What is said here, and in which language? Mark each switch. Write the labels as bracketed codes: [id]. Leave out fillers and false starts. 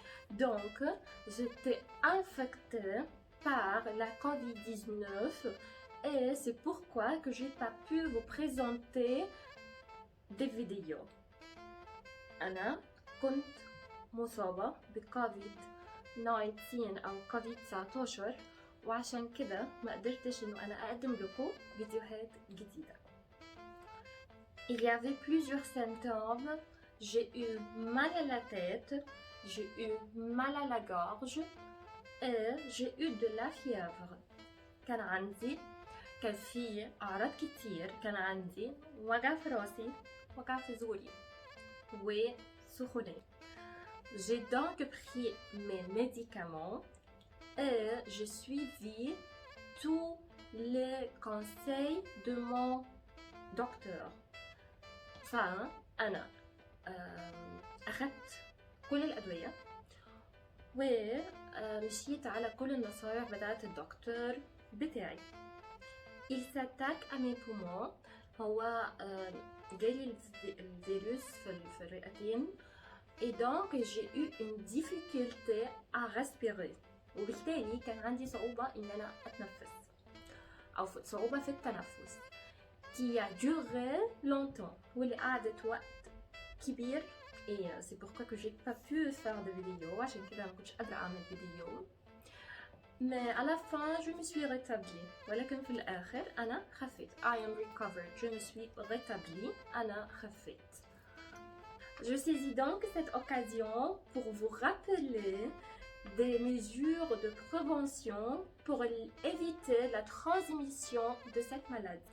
[fr] Donc, j'étais infectée par la Covid-19 et c'est pourquoi que j'ai pas pu vous présenter des vidéos. [ar] أنا كنت مصابة بكوفيد-19 أو كوفيد-19 وعشان كده ما قدرتش إنه أنا أقدم لكم فيديوهات جديدة. [fr] Il y avait plusieurs symptômes. J'ai eu mal à la tête. J'ai eu mal à la gorge et j'ai eu de la fièvre. [ar] كان في أعراض كتير. كان عندي وجع في راسي، وجع في زوري وسخونية. [fr] J'ai donc pris mes médicaments et j'ai suivi tous les conseils de mon docteur. [ar] فأنا أخذت كل الأدوية ومشيت على كل النصائح بتاعت الدكتور بتاعي. [fr] Il s'attaque à mes poumons. [ar] هو جالي الفيروس في الرئتين [fr] et donc j'ai eu une difficulté à respirer [ar] وبالتالي كان عندي صعوبة إن أنا أتنفس أو صعوبة في التنفس [fr] qui a duré longtemps [ar] واللي قعدت وقت كبير. [fr] Et c'est pourquoi que j'ai pas pu faire de vidéos. [ar] عشان كده ما كنتش قادرة أعمل فيديو. [fr] Mais à la fin je me suis rétablie. [ar] ولكن في الآخر أنا خفيت. [en] I am recovered. [fr] Je me suis rétablie. [ar] أنا خفيت. [fr] Je saisis donc cette occasion pour vous rappeler des mesures de prévention pour éviter la transmission de cette maladie.